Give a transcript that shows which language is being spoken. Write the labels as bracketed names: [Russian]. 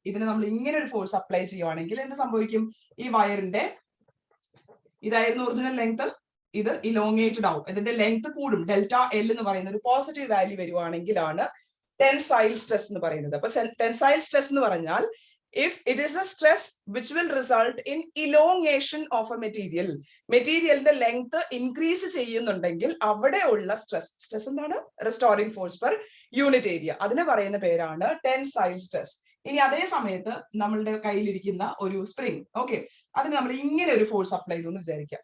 [Malayalam] ഇതിന് നമ്മൾ ഇങ്ങനെ ഒരു ഫോഴ്സ് അപ്ലൈ ചെയ്യുവാണെങ്കിൽ എന്ത് സംഭവിക്കും? ഈ വയറിന്റെ ഇതായിരുന്നു ഒറിജിനൽ ലെങ്ത്, ഇത് ഇലോങ്ങേറ്റഡ് ആവും, ഇതിന്റെ ലെങ്ത് കൂടും. ഡെൽറ്റ എൽ എന്ന് പറയുന്ന ഒരു പോസിറ്റീവ് വാല്യൂ വരുവാണെങ്കിലാണ് ടെൻസൈൽ സ്ട്രെസ് എന്ന് പറയുന്നത്. അപ്പൊ ടെൻസൈൽ സ്ട്രെസ് എന്ന് പറഞ്ഞാൽ [English] if it is a stress which will result in elongation of a material. [Malayalam] മെറ്റീരിയലിന്റെ ലെങ്ത് ഇൻക്രീസ് ചെയ്യുന്നുണ്ടെങ്കിൽ അവിടെയുള്ള സ്ട്രെസ് എന്താണ്? Restoring force per unit area. അതിന് പറയുന്ന പേരാണ് ടെൻസൈൽ സ്ട്രെസ്. ഇനി അതേ സമയത്ത് നമ്മളുടെ കയ്യിലിരിക്കുന്ന ഒരു സ്പ്രിംഗ്, ഓക്കെ, അതിന് നമ്മൾ ഇങ്ങനെ ഒരു ഫോഴ്സ് അപ്ലൈ ചെയ്തു എന്ന് വിചാരിക്കുക.